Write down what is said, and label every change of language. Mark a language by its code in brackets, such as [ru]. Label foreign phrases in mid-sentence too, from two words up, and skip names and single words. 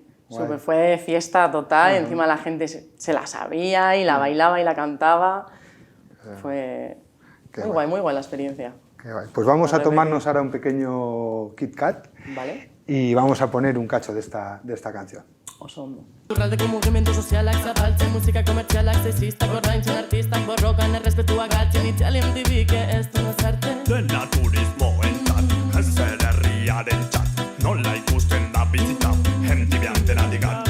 [es] Guay. Fue fiesta total, encima la gente se la sabía y la bailaba y la cantaba. Fue Qué muy guay la experiencia. Qué guay. Pues vamos a Vale, tomarnos ahora un pequeño Kit Kat ¿Vale? y vamos a poner un cacho de esta canción. [eu] Oso ondo. Lurraldeko mugimendu sozialak zapaltzen, musika komertzialak sexistak ordaintzen, artistak borrokan errespetua galtzen, Italian MTVk ez du nazartzen. Dena turismoentzat, ez herriarentzat, nola ikusten da bizitza, MTV antenatik at.